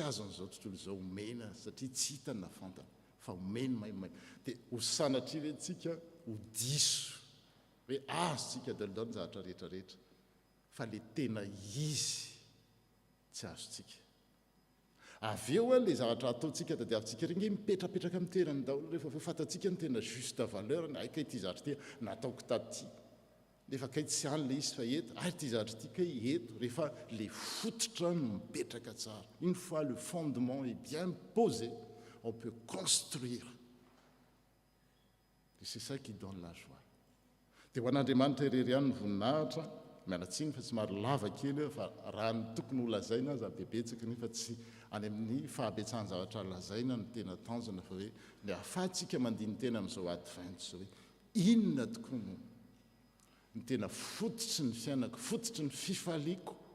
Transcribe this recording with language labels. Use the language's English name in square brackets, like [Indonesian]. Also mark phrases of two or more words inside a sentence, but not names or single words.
[Malagasy] azon'izao tontolo izao omena satria tsy hitany na fantana fa omeny maimay dia ho sanatria retsika ho diso hoe azotsika dalodalo ny zavatra rehetrarehetra fa le tena izy tsy azotsika avy eo a le zavatra ataontsika tadiavintsika reny mipetrapetraka amin'ny tenany daholo rehefa fatantsika ny tena [French] juste valeur [Malagasy] ny aika ity zavatra ty nataoko taty rehefa kay tsy any le izy fa eto ary ty zavatra ty kay eto rehefa le fototra no mipetraka tsara. [French] Une fois le fondement est bien posé, on peut construire. Et c'est ça qui donne la joie. [Malagasy] Dia ho an'Andriamanitra irery ihany ny voninahitra, mialatsiny fa tsy maro lava kely fa raha ny tokony ho lazaina za bebetsaka nefa tsy any amin'ny fahabetsahany zavatra lazaina no tena tanjona fa hoe le ahafahantsika mandiny tena amin'izao ady vainto zao hoe inona tokoa no ny tena fototry ny fiainako, fototry ny fifaliako.